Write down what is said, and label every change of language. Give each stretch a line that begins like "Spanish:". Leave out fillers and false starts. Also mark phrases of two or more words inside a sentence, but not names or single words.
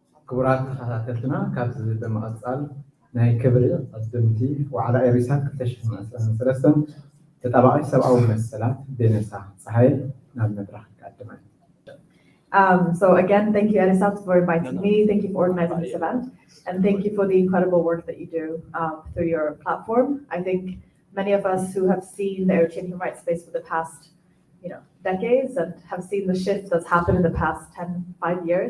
Tigrinya: ክቡራት ተኸታተልትና ካብዚ ብምቕፃል ናይ ክብሪ ቅድምቲ ዋዕላ ኤሪሳት 2023 ተጣባቂ ሰብኣዊ መሰላት ቬኔሳ ፀሓይ ናብ መድረክ ይቀድማ።
English: So again, thank you, Erisat, for inviting me. Thank you for organizing this event, and thank you for the incredible work that you do through your platform. I think many of us who have seen the Eritrean human rights space for the past, decades, and have seen the shift that's happened in the past 5 years.